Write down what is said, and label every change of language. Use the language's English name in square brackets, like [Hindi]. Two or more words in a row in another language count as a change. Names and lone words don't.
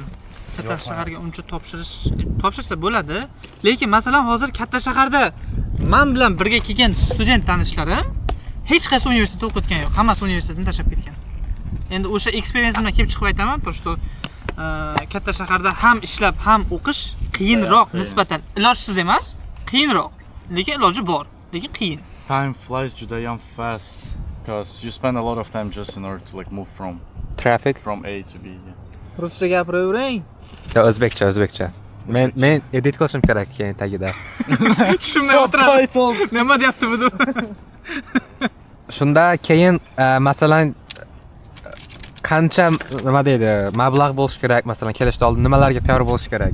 [Uzbek] Katta shaharga uncha topshirsa bo'ladi, lekin masalan hozir katta shaharda men bilan birga kelgan student tanishlarim hech qaysi universitetda o'qitgan yo'q, hammasi universitetni tashlab ketgan. Endi o'sha experienceimdan kelib chiqib aytaman, [Russian] то что [Uzbek] katta shaharda ham ishlab, ham o'qish qiyinroq nisbatan. Ilojsiz emas, qiyinroq. Lekin iloji bor, lekin qiyin. [English] Time flies judayam fast because you spend a lot of time just in order to like move from A to B. [Uzbek] Ruscha gapiravering. Yo, o'zbekcha. Men edit qilishim kerak keyin tagida. Tushunmay o'tiradi. Nima deyapti bu? Shunda keyin masalan qancha nima deydi, mablag' bo'lish kerak, masalan kelishdan oldin nimalarga tayyor bo'lish kerak?